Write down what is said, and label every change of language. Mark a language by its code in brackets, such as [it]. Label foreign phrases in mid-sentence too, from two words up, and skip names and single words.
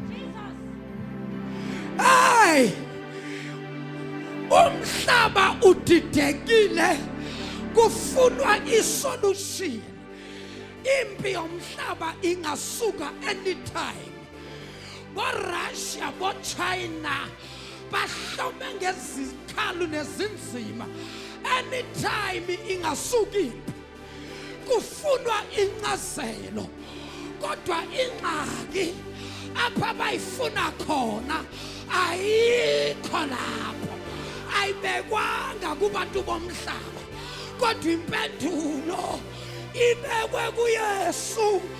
[zu] Hey, umhlaba udidekile, kufunwa isolution. Impi yomhlaba ingasuka anytime. BoRussia, BoChina bahlome ngezikhalu nezinzima. Anytime ingasuka impi, kufunwa incazelo. [xh] Kodwa ingxaki apha bayifuna khona ayikho lapho, ayibekwanga kubantu bomhlaba, kodwa impendulo ibekwe kuYesu.